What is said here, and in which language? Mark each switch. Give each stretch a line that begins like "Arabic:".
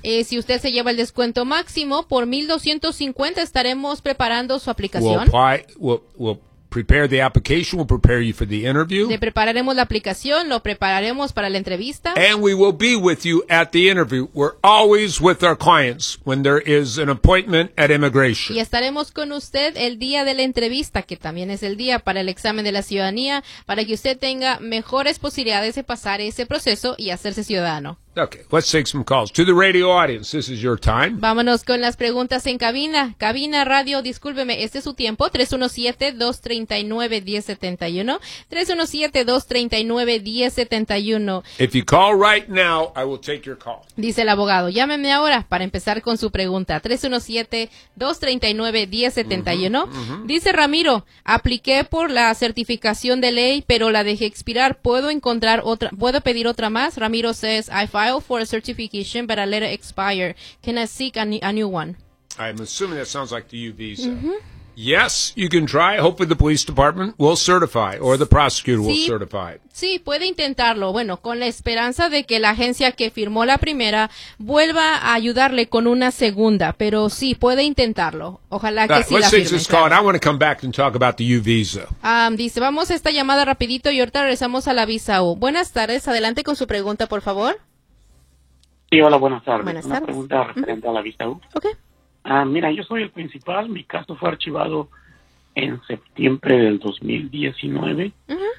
Spanish: Y si usted se lleva el descuento máximo, por $1,250 estaremos preparando su aplicación.
English: We'll apply, we'll prepare the application, we'll prepare you for the interview.
Spanish: Le prepararemos la aplicación, lo prepararemos para la entrevista.
English: And we will be with you at the interview. We're always with our clients when there is an appointment at immigration.
Spanish: Y estaremos con usted el día de la entrevista, que también es el día para el examen de la ciudadanía, para que usted tenga mejores posibilidades de pasar ese proceso y hacerse ciudadano.
English: Okay, let's take some calls. To the radio audience, this is your time.
Spanish: Vámonos con las preguntas en cabina. Cabina radio, discúlpeme, este es su tiempo.
English: 317-239-1071. 317-239-1071. If you call right now, I will take your call.
Spanish: Dice el abogado, llámeme ahora para empezar con su pregunta. 317-239-1071. Mm-hmm, mm-hmm. Dice Ramiro, apliqué por la certificación de ley, pero la dejé expirar. ¿Puedo encontrar otra? ¿Puedo pedir otra más?
English: Ramiro says, I filed for a certification, but I let it expire. Can I seek a new one? I'm assuming that sounds like the U visa. Mm-hmm. Yes, you can try. Hopefully the police department will certify, or the prosecutor will certify.
Spanish: Sí, puede intentarlo. Bueno, con la esperanza de que la agencia que firmó la primera vuelva a ayudarle con una segunda. Pero sí, puede intentarlo. Ojalá que sí la firme.
English: Let's call. I want to come back and talk about the U visa.
Spanish: Dice, vamos a esta llamada rapidito y ahorita regresamos a la visa U. Buenas tardes. Adelante con su pregunta, por favor. Sí, hola, buenas tardes. Buenas tardes. Una pregunta referente a la visa U.
English: Okay.
Spanish: Mira, yo soy el principal. Mi caso fue archivado en septiembre del 2019. Uh-huh.